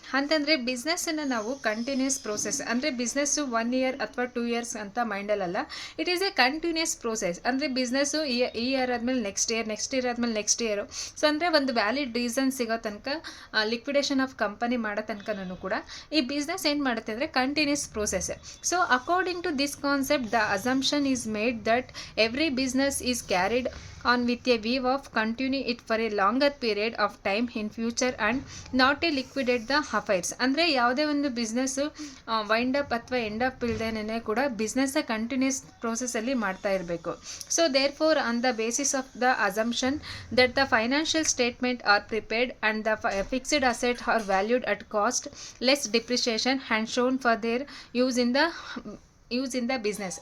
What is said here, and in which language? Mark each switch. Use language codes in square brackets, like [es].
[kn] ಅಂತಂದರೆ ಬಿಸ್ನೆಸ್ಸನ್ನು ನಾವು continuous process ಅಂದರೆ ಬಿಸ್ನೆಸ್ಸು 1 ಇಯರ್ ಅಥವಾ 2 ಇಯರ್ಸ್ ಅಂತ ಮೈಂಡಲ್ಲ. [en] It is a continuous process. [kn] ಅಂದರೆ ಬಿಸ್ನೆಸ್ಸು ಈ ಇಯರ್ ಆದಮೇಲೆ ನೆಕ್ಸ್ಟ್ ಇಯರ್ ಆದಮೇಲೆ ನೆಕ್ಸ್ಟ್ ಇಯರು. ಸೊ ಅಂದರೆ ಒಂದು ವ್ಯಾಲಿಡ್ ರೀಸನ್ ಸಿಗೋ ತನಕ ಲಿಕ್ವಿಡೇಷನ್ ಆಫ್ ಕಂಪನಿ ಮಾಡೋ ತನಕನೂ ಕೂಡ ಈ ಬಿಸ್ನೆಸ್ ಏನು ಮಾಡುತ್ತೆ ಅಂದರೆ continuous process. [en] So according to this concept the assumption is made that every business is carried on with a view of continue it for a longer period of time in future and not a liquidate the affairs. [kn] ಅಂದರೆ ಯಾವುದೇ ಒಂದು business wind up ಅಥವಾ end up ಇಲ್ದೇನೆ ಕೂಡ ಬಿಸ್ನೆಸ್ನ continuous ಪ್ರೋಸೆಸ್ಸಲ್ಲಿ ಮಾಡ್ತಾ ಇರಬೇಕು. [en] So therefore on the basis of the assumption that the financial statement are prepared and the fixed asset are valued at cost less depreciation and shown for their use in the business.